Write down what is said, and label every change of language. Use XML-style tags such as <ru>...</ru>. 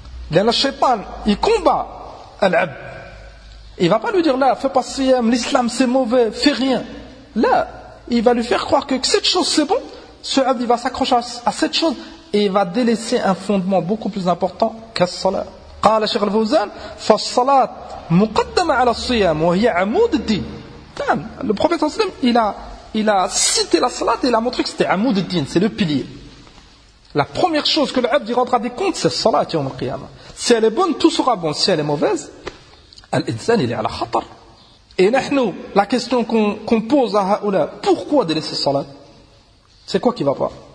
<fr>Bien, le shaitan, il combat l'ab. Il ne va pas lui dire, là, fais pas siyam, l'islam c'est mauvais, fais rien. Là, il va lui faire croire que cette chose c'est bon, ce ab, il va s'accrocher à cette chose, et il va délaisser un fondement beaucoup plus important qu'à ce salat.</fr> <ar>قال شيخ الفوزان فالصلاة مقدمة على الصيام وهي عمود الدين. نعم النبي صلى الله عليه وسلم إلى</ar> <fr>cité la salat et il a montré que c'était</fr> <ar>عمود الدين,</ar> <fr>c'est le pilier. La première chose que l'abd rendra des comptes, c'est salat</fr> <ar>يوم القيامة.</ar> <fr>Si elle est bonne, tout sera bon. Si elle est mauvaise,</fr> <ar>الإنسان</ar> <fr>il est à la خطر. Et</fr> <ar>نحن,</ar> <fr>la question qu'on pose à</fr> <ar>هؤلاء,</ar> <fr>pourquoi délaisser salat? C'est quoi qui va pas?</fr>